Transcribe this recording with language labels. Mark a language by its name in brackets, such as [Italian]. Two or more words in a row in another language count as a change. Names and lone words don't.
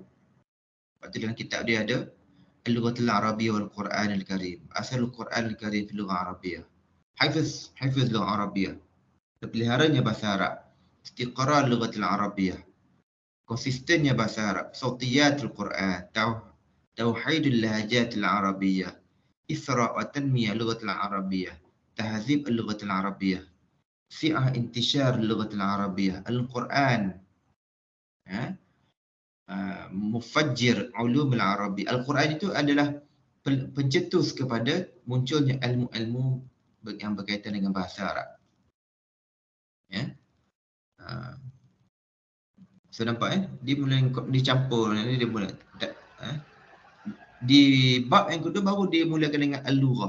[Malay] Lepas tu dalam kitab dia ada [Arabic] اللغة العربية والقرآن الكريم. أصل القرآن الكريم في اللغة العربية. حافظ اللغة العربية. [Malay] Terpeliharanya bahasa Arab. [Arabic] استقرار اللغة العربية. [Malay] Konsistennya bahasa Arab. [Arabic] صوتية القرآن. توحيد اللهجات العربية. إثراء وتنمية اللغة العربية. تهذيب اللغة العربية. سعة انتشار اللغة العربية. القرآن. مفجر علوم العربي. [Malay] Al-Quran itu adalah pencetus kepada munculnya ilmu-ilmu yang berkaitan dengan bahasa Arab. So nampak dia mula dicampur, dia mula di bab yang kedua baru dia mulakan dengan al-lughah.